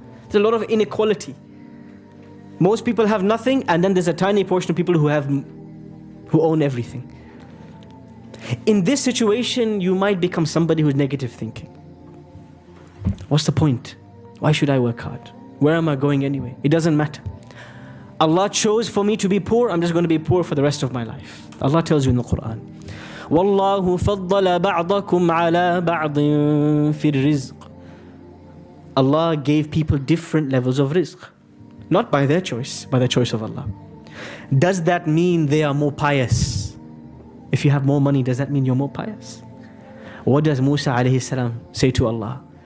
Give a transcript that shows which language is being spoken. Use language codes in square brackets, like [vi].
[en] There's a lot of inequality. Most people have nothing, and then there's a tiny portion of people who own everything. In this situation, you might become somebody who's negative thinking. What's the point? Why should I work hard? Where am I going anyway? It doesn't matter. Allah chose for me to be poor. I'm just going to be poor for the rest of my life. Allah tells you in the Quran, [ar] وَاللَّهُ فَضَّلَ بَعْضَكُمْ عَلَى بَعْضٍ فِي الرِّزْقِ. [en] Allah gave people different levels of rizq. Not by their choice, by the choice of Allah. Does that mean they are more pious? If you have more money, does that mean you're more pious? What does Musa alayhi salam say to Allah?